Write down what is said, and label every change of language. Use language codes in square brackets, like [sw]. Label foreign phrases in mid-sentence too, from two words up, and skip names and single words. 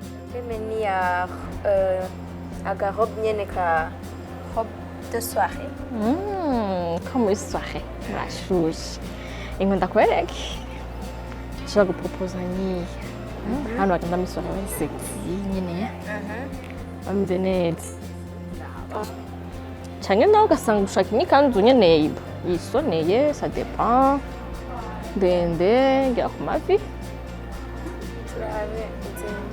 [rn] Filme ni ya agarobe nyene ka [fr] robe de soirée. [rn] Ko muri soirée murashushe ingo ndakwereke nshobora guproposa nyiye hano bagenda muri soirée bari sexy nyene bameze neza canke nawe ugasanga ushaka imyikanzu nyene yisoneye [fr] ça dépend [rn] ndende ngera ku mavi Turabe izindi.